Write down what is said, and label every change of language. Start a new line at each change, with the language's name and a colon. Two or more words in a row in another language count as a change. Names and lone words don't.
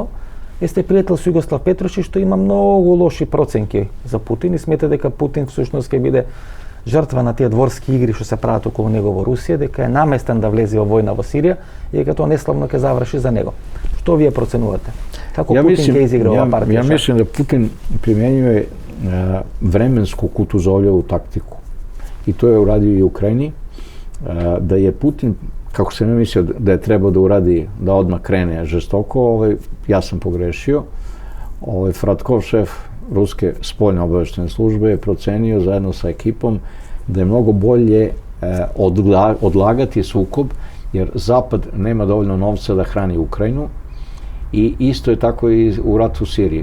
Macedonian: Сте пријател со Југослав Петруши, што има многу лоши проценки за Путин и смета дека Путин всушност ќе биде жртва на тие дворски игри што се прават околу него во Русија, дека е наместен да влезе во војна во Сирија и дека тоа неславно ќе заврши за него. Што вие проценувате? Како Путин ќе изигра ова партија?
Serbian: Ja mislim da Putin primjenjuje vremensku Kutuzovljevu taktiku. I to je uradio i u Ukrajini. Da je Putin, kako sam ja mislio da je trebao da uradi, da odmah krene žestoko, ja sam pogrešio. Fratkov, šef ruske spoljne obavještajne službe, je procenio zajedno sa ekipom da je mnogo bolje odlagati sukob, jer Zapad nema dovoljno novca da hrani Ukrajinu, i isto je tako i u ratu u Siriji.